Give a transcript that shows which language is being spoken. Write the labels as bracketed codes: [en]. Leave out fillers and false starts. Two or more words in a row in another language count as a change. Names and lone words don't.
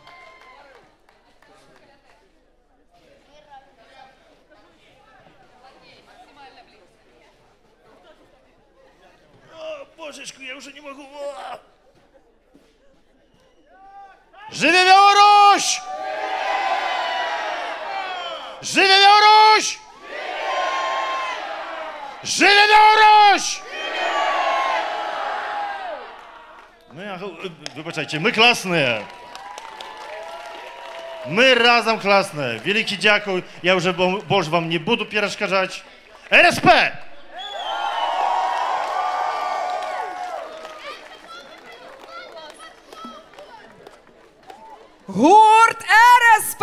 [ru] Божечку, я уже не могу. [be] Живе Беларусь! Живе Беларусь! Живе Беларусь! [uk] Вибачайте, ми класні. Ми разом класні. Великий дякую. Я вже більше вам не буду перешкоджати. РСП! Гурт РСП!